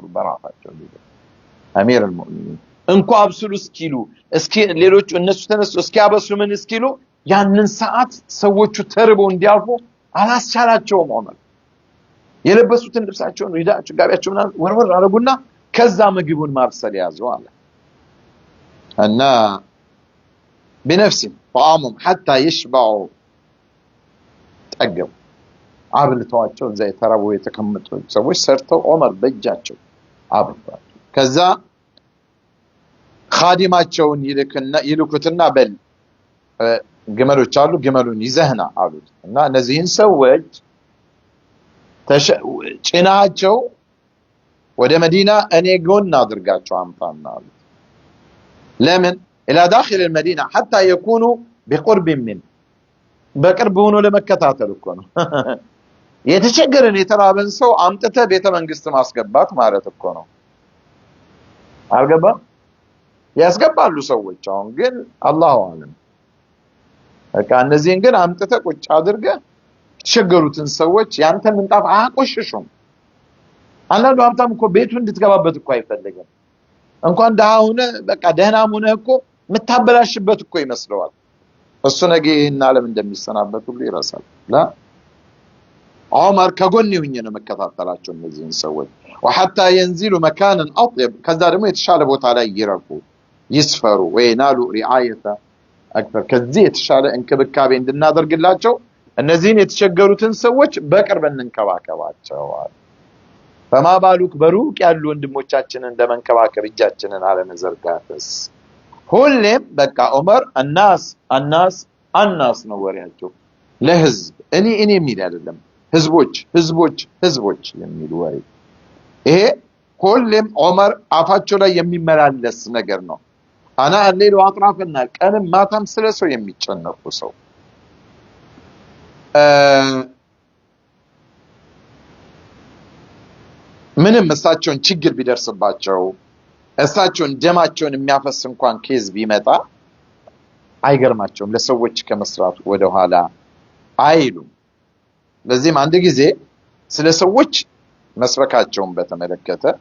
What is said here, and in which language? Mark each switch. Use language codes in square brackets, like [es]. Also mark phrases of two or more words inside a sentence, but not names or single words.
[am] በራሳቸው። [ar] أمير المؤمنين [am] እንኳ አብስሉ እስኪሉ እስኪ ሌሎቹ እነሱ ተነሱ እስኪያበስሉ ምን እስኪሉ ያንን ሰዓት ሰዎቹ ተርበው እንዲያልፉ አላስቻላቸውም። ዑመር የለበሱትን ልብሳቸውን ሪዳቸው ጋቢያቸው ምናምን ወርወር አረጉና ከዛ ምግቡን ማብሰል ያዙ አለ እና [ar] بنفسهم طعامهم حتى يشبعوا [am] ጠገቡ። አብልተዋቸው እዛ የተራቡ የተቀመጡ ሰዎች ሰርተው ዑመር በእጃቸው አብልተዋቸው ከዛ ኻዲማቸውን ይልኩትና በል ግመሎች አሉ ግመሉን ይዘህና አሉት እና እነዚህን ሰዎች ጭናቸው ወደ መዲና እኔ ጎን አድርጋቸው አምጣና አሉት። ለምን [ar] الى داخل المدينه حتى يكونوا بقرب منه [am] በቅርብ ሆኖ ለመከታተል እኮ ነው። የተቸገረን የተራበን ሰው አምጥተ ቤተ መንግስት ማስገባት ማለት እኮ ነው። አልገባም? ያስገባሉ ሰዎች አሁን ግን [ar] الله أعلم። [am] በቃ እነዚህን ግን አምጥተ ቁጭ አድርገ የተቸገሩትን ሰዎች ያንተ ምንጣፍ አያቆሽሹም። አንዳንዱ ሀብታም እኮ ቤቱ እንድትገባበት እኮ አይፈልግም። እንኳን ደሃ ሆነ በቃ ደህናም ሆነ እኮ ምታበላሽበት እኮ ይመስለዋል። እሱ ነገ ይሄን ዓለም እንደሚሰናበት ሁሉ ይረሳል። ዑመር ከጎን ይሁኝ ነው መከታተላቸው እነዚህን ሰዎች [ar] وحتى ينزلوا مكانا اطيب [am] ከዛ ደግሞ የተሻለ ቦታ ላይ ይረፉ ይስፈሩ ወይናሉ [ar] رعايه اكثر [am] ከዚህ የተሻለ እንክብካቤ እንድናደርግላቸው እነዚህን የተቸገሩትን ሰዎች በቅርብ እንንከባከባቸው። [ar] فما بالك [am] በሩቅ ያሉ ወንድሞቻችንን ለመንከባከብ እጃችንን አለመዘርጋትስ? ሁሌም በቃ ዑመር الناس ነው ወሬያቸው። ለህዝብ እኔ የሚል አይደለም ህዝቦች የሚል ወሬ። ይሄ ሁሌም ዑመር አፋቸው ላይ የሚመላለስ ነገር ነው። አና [ar] الليل واطراف النهار [am] ቀንም ማታም ስለሰው የሚጨነቁ ሰው ምንም እሳቸውን ችግር ቢደርስባቸው እሳቸውን ደማቸውን የሚያፈስ እንኳን ኬዝ ቢመጣ አይገርማቸውም። ለሰዎች ከመስራቱ ወደ ኋላ አይሉም። ለዚህም አንድ ጊዜ ስለ ሰዎች መስበካቸውን በተመለከተ